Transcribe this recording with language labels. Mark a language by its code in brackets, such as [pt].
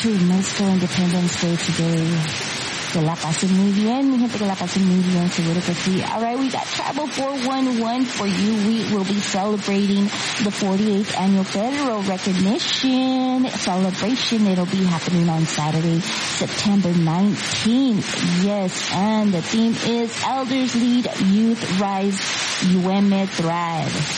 [en] True, Mexico Independence Day today. [es] Que la pasen muy bien, mi gente, que la pasen muy bien, seguro que sí. [en] All right, we got Tribal 411 for you. We will be celebrating the 48th Annual Federal Recognition Celebration. It'll be happening on Saturday, September 19th. Yes, and the theme is Elders Lead, Youth Rise, UM Thrive.